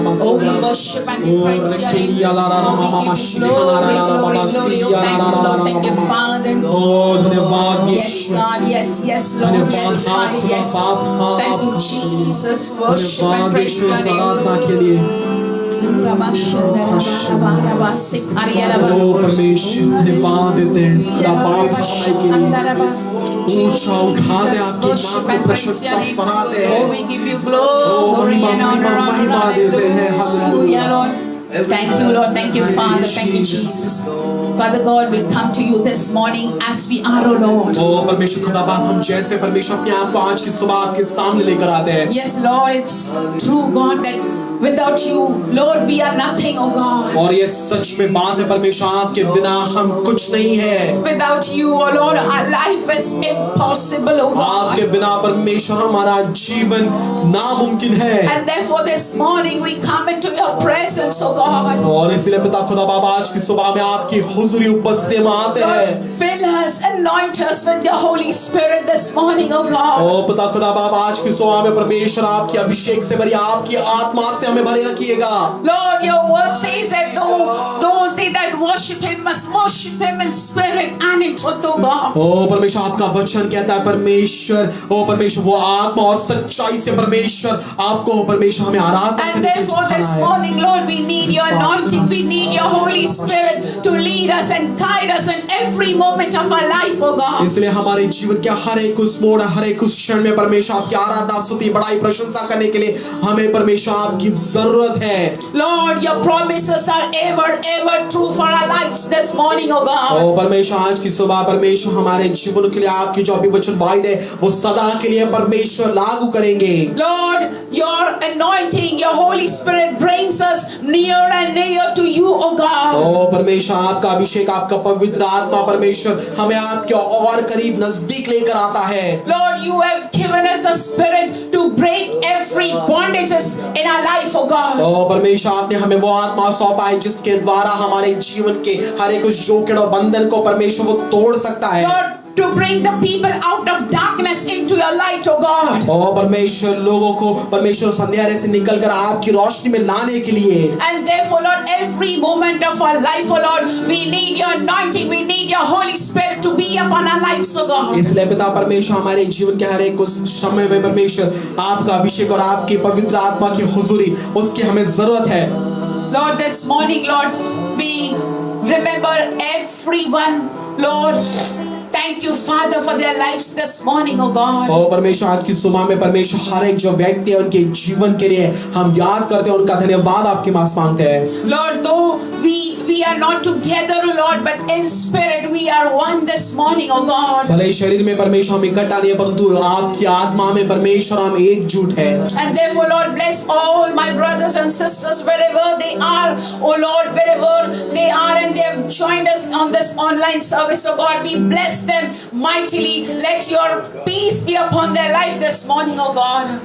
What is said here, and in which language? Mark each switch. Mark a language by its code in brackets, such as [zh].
[en] Oh, we worship and we praise your name. Oh, we give you glory, glory, glory. Oh, thank you, Lord. Thank you, Father. [hi] Oh, धन्यवाद [en] Yes, God. Yes, yes, Lord. Yes, God. Yes. Thank you, Jesus. Worship and praise your name. [hi] आराधना के लिए Rabba Shandara Baraba Rabba Sikariyaraba. ओ परमेश्वर धन्यवाद देते हैं इसका बाप समय के लिए ऊंचा उठाते हैं आपके नाम को प्रशंसा सराहते हैं [en] Oh, we give you glory and honor. [hi] महिमा देते हैं [en] Hallelujah, Lord. Thank you, Lord. Thank you, Father. Thank you, Jesus. Father God, we come to you this morning as we are, O Lord. [hi] ओ परमेश्वर खुदा बाप हम जैसे परमेश्वर अपने आप को आज की सुबह आपके सामने लेकर आते हैं [en] Yes, Lord, it's true, God, that without you, Lord, we are nothing, O God. [hi] और ये सच में बात है परमेश्वर आपके बिना हम कुछ नहीं है [en] Without you, O Lord, our life is impossible, O God. [hi] आपके बिना परमेश्वर हमारा जीवन नामुमकिन है [en] And therefore this morning we come into your presence, O God. [hi] और इसलिए पिता खुदा बाप आज की सुबह में आपकी हुजूरी उपस्थिति में आते हैं [en] Lord, fill us, anoint us with your Holy Spirit this morning, O God. [hi] ओ पिता खुदा बाप आज की सुबह में परमेश्वर आपके अभिषेक से भरी आपकी आत्मा से हमें भरे रखिएगा [en] Lord, your word says that those they that worship him must worship him in spirit and in truth, O God. [hi] ओ परमेश्वर आपका वचन कहता है परमेश्वर ओ परमेश्वर वो आत्मा और सच्चाई से परमेश्वर आपको परमेश्वर हमें आराधना [en] And [hi] करने की [en] therefore this [hi] सिखाना है [en] morning, Lord, we need your anointing. We need your Holy Spirit to lead us and guide us in every moment of our life, O God. [hi] इसलिए हमारे जीवन के हर एक उस मोड़ हर एक उस क्षण में परमेश्वर आपकी आराधना स्तुति बड़ाई प्रशंसा करने के लिए हमें परमेश्वर आपकी जरूरत है [en] Lord, your promises are ever, ever true for our lives this morning, O God. [hi] ओ परमेश्वर आज की सुबह परमेश्वर हमारे जीवन के लिए आपकी जो भी वचन वायदे वो सदा के लिए परमेश्वर लागू करेंगे [en] Lord, your anointing, your Holy Spirit brings us near and near to you, O God. [hi] ओ परमेश्वर आपका अभिषेक आपका पवित्र आत्मा परमेश्वर हमें आपके और करीब नजदीक लेकर आता है [en] Lord, you have given us the Spirit to break every bondages in our life, O God. [hi] ओ परमेश्वर आपने हमें वो आत्मा सौंपा है जिसके द्वारा हमारे जीवन के हर एक उस जोखिम और बंधन को परमेश्वर वो तोड़ सकता है [en] Lord, to bring the people out of darkness into your light, O God. [hi] ओ परमेश्वर लोगों को परमेश्वर अंधेरे से निकलकर आपकी रोशनी में लाने के लिए [en] And therefore, Lord, every moment of our life, O Lord, we need your anointing, we need your Holy Spirit to be upon our lives, O God. [hi] इसलिए पिता परमेश्वर हमारे जीवन के हर एक उस समय में परमेश्वर आपका अभिषेक और आपकी पवित्र आत्मा की हुजूरी उसकी हमें जरूरत है [en] Lord, this morning, Lord, we remember everyone, Lord. Thank you, Father, for their lives this morning, O God. [hi] और परमेश्वर आज की सुबह में परमेश्वर हर एक जो व्यक्ति है उनके जीवन के लिए हम याद करते हैं उनका धन्यवाद आपके पास मांगते हैं [en] Lord, though we are not together, O Lord, but in spirit we are one this morning, O God. [hi] भले ही शरीर में परमेश्वर हम इकट्ठा नहीं है परंतु आपकी आत्मा में परमेश्वर हम एकजुट है [en] And therefore, Lord, bless all my brothers and sisters wherever they are, O Lord, wherever they are and they have joined us on this online service, O God. We bless them mightily. Let your peace be upon their life this morning, O God.